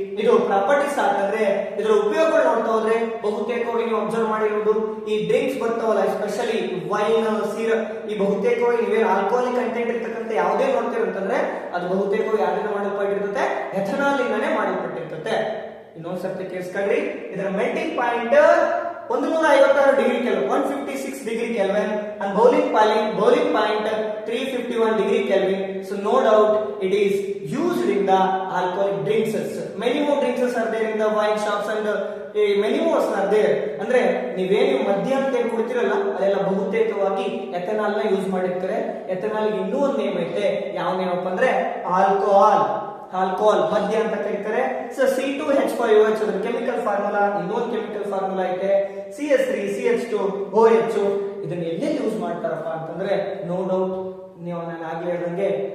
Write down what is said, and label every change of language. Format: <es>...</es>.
<kn>ಇದು ಪ್ರಾಪರ್ಟೀಸ್ ಅಂತಂದ್ರೆ ಇದರ ಉಪಯೋಗಗಳು ನೋಡ್ತಾ ಹೋದ್ರೆ ಬಹುತೇಕವಾಗಿ ನೀವು ಅಬ್ಸರ್ವ್ ಮಾಡಿರುವುದು ಈ ಡ್ರಿಂಕ್ಸ್ ಬರ್ತಾವಲ್ಲ, ಎಸ್ಪೆಷಲಿ ವೈನ್, ಸಿರಪ್, ಈ ಬಹುತೇಕವಾಗಿ ನೀವೇನು ಆಲ್ಕೋಹಾಲಿಕ್ ಕಂಟೆಂಟ್ ಇರ್ತಕ್ಕಂಥ ಯಾವುದೇ ನೋಡ್ತಿರಂತಂದ್ರೆ ಅದು ಬಹುತೇಕವಾಗಿ ಯಾರಿಂದ ಮಾಡಲ್ಪಟ್ಟಿರ್ತದೆ, ಎಥೆನಾಲ್ ಇಂದಾನೆ ಮಾಡಲ್ಪಟ್ಟಿರ್ತದೆ. ಇನ್ನೊಂದ್ಸರ್ತಿ ಕೇಳಿಸ್ಕೊಳ್ರಿ. ಇದರ melting point 156 degree kelvin, 156 degree kelvin,</kn> <en>and boiling point 351 degree Kelvin. So no doubt it is used in the alcoholic drinks. Many more drinks are there in the wine shops and many more are there.</en> <kn>ಅಂದ್ರೆ ನೀವೇನು ಮದ್ಯ ಅಂತ ಕುಡಿತಿರಲ್ಲ ಅಲ್ಲೆಲ್ಲ ಬಹುತೇಕವಾಗಿ ethanol ನ use ಮಾಡಿರ್ತಾರೆ. Ethanol ಇನ್ನೂ ಒಂದು ನೇಮ್ ಐತೆ, ಯಾವ ನೇಮಪ್ಪ ಅಂದ್ರೆ ಆಲ್ಕೋಹಾಲ್. ಆಲ್ಕೋಹಾಲ್ ಮದ್ಯ ಅಂತ ಕರೀತಾರೆ. ಸೊ C2H5OH ಅದರ ಕೆಮಿಕಲ್ ಫಾರ್ಮುಲಾ. ಇನ್ನೊಂದು ಕೆಮಿಕಲ್ ಫಾರ್ಮುಲಾ ಐತೆ CH3CH2OH. ಇದನ್ನ ಎಲ್ಲೆಲ್ಲಿ ಯೂಸ್ ಮಾಡ್ತಾರಪ್ಪ ಅಂತಂದ್ರೆ</kn> <en>no doubt</en> <kn>ನೀವು ನಾನು ಆಗ್ಲೇ ಹೇಳ್ದಂಗೆ</kn>